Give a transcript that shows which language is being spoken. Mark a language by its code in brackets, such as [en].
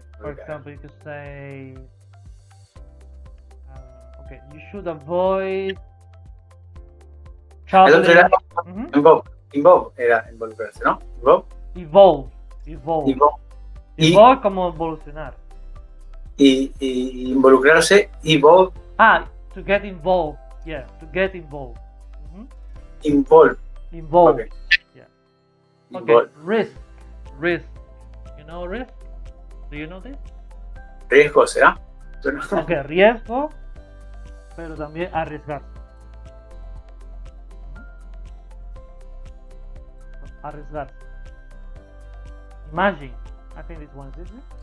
[en] For example, you could say, okay, you should avoid traveling. [es] Involve era involucrarse, ¿no? [en] Evolve. [es] Evolve como evolucionar. Y involucrarse, evolve. [en] To get involved. Yeah, to get involved. Involve. Okay. Yeah. Okay. Involve. Risk. You know risk? Do you know this? [es] Riesgo, ¿será? Okay, riesgo, pero también arriesgarse. [en] Arriesgarse. Imagine. I think this one is easy.